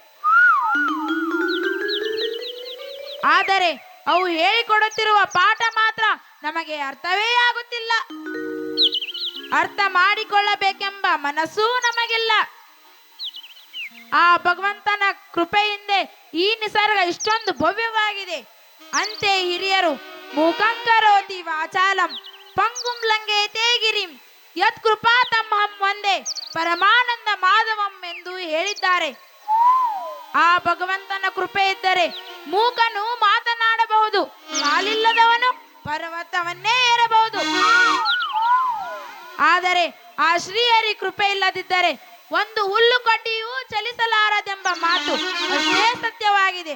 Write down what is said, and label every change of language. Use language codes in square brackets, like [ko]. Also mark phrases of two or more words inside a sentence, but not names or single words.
[kn] ಆದರೆ ಅವು ಹೇಳಿಕೊಡುತ್ತಿರುವ ಪಾಠ ಮಾತ್ರ ನಮಗೆ ಅರ್ಥವೇ ಆಗುತ್ತಿಲ್ಲ. ಅರ್ಥ ಮಾಡಿಕೊಳ್ಳಬೇಕೆಂಬ ಮನಸ್ಸೂ ನಮಗಿಲ್ಲ. ಆ ಭಗವಂತನ ಕೃಪೆಯಿಂದ ಈ ನಿಸರ್ಗ ಇಷ್ಟೊಂದು ಭವ್ಯವಾಗಿದೆ. ಅಂತೆ ಹಿರಿಯರು [sa] ಮೂಕಂಕರೋತಿ ವಾಚಾಲಂ ಪಂಗುಂ ಲಂಘಯತೆ ಗಿರಿಂ ಯತ್ ಕೃಪಾ ತಮ್ಮಹಂ ಒಂದೇ ಪರಮಾನಂದ ಮಾಧವಂ [kn] ಎಂದು ಹೇಳಿದ್ದಾರೆ. ಆ ಭಗವಂತನ ಕೃಪೆ ಇದ್ದರೆ ಮೂಕನು ಮಾತನಾಡಬಹುದು, ಕಾಲಿಲ್ಲದವನು ಪರ್ವತವನ್ನೇ ಏರಬಹುದು. ಆದರೆ ಆ ಶ್ರೀಹರಿ ಕೃಪೆ ಇಲ್ಲದಿದ್ದರೆ ಒಂದು ಹುಲ್ಲು ಕಡ್ಡಿಯೂ ಚಲಿಸಲಾರದೆಂಬ ಮಾತು ಅಷ್ಟೇ ಸತ್ಯವಾಗಿದೆ.